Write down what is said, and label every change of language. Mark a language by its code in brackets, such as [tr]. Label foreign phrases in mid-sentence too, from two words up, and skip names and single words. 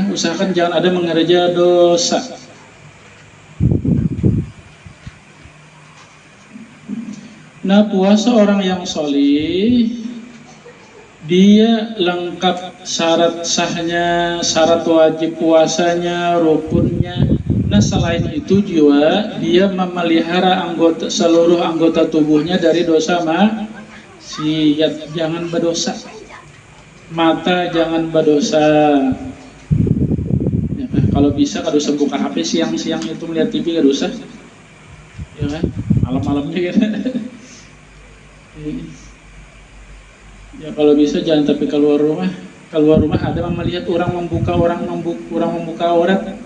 [id] Usahakan jangan ada mengerja dosa. Nah puasa orang yang solih, dia lengkap syarat sahnya, syarat wajib puasanya, rukunnya. Nah selain itu juga dia memelihara seluruh anggota tubuhnya dari dosa maksiat. Jangan berdosa. Mata jangan berdosa. Ya, [bjn] kalau bisa kada usah buka HP siang-siang itu melihat TV, kada usah. [id] Ya kan? Malam-malamnya kan. Ya kalau bisa jangan tapi keluar rumah. Keluar rumah ada yang melihat orang membuka aurat.